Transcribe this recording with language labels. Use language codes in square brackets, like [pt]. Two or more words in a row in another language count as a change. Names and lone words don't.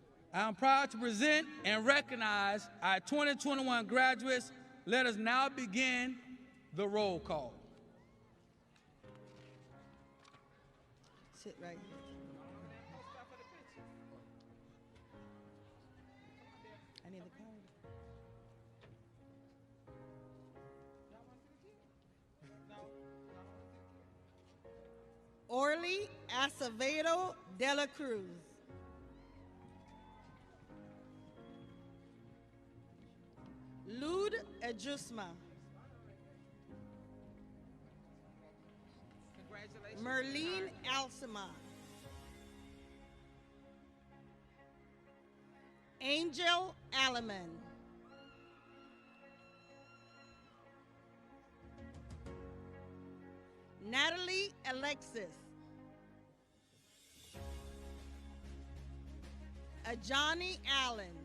[en] I am proud to present and recognize our 2021 graduates. Let us now begin the roll call. Sit right here. I need the card. Orly Acevedo de la Cruz. Lud Ejusma. Merlene Alcima. Angel Alleman. Natalie Alexis. Ajani Allen.